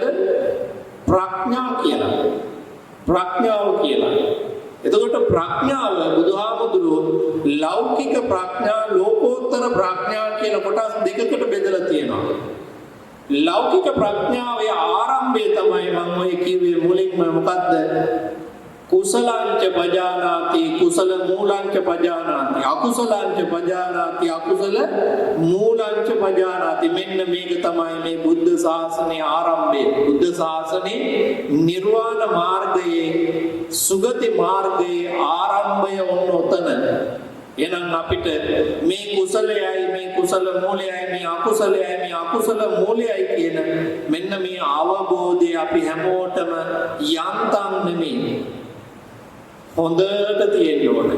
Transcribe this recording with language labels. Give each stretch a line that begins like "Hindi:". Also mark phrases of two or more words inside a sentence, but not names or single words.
Sinhala: ප්‍රඥා කියලා. ප්‍රඥාව කියලා. එතකොට ප්‍රඥාව බුදුහාමුදුරුවෝ ලෞකික ප්‍රඥා ලෝකෝත්තර ප්‍රඥා කියලා කොටස් දෙකකට බෙදලා තියෙනවා. ලෞකික ප්‍රඥාවේ ආරම්භය තමයි මම ඔය කිව්වේ මුලින්ම මොකද්ද?
Pali: කුසලංච පජානාති කුසල මූලංච පජානාති අකුසලංච පජානාති අකුසල මූලංච පජානාති.
Sinhala: මෙන්න මේක තමයි මේ බුද්ධ ශාසනයේ ආරම්භය. බුද්ධ ශාසනයේ නිර්වාණ මාර්ගයේ සුගති මාර්ගයේ ආරම්භය වුණ උතන. එහෙනම් අපිට මේ කුසලයයි මේ කුසල මූලයයි මේ අකුසලයයි මේ අකුසල මූලයයි කියන මෙන්න මේ අවබෝධය අපි හැමෝටම යන්තම් නෙමෙයි හොඳට තියෙන්න ඕනේ.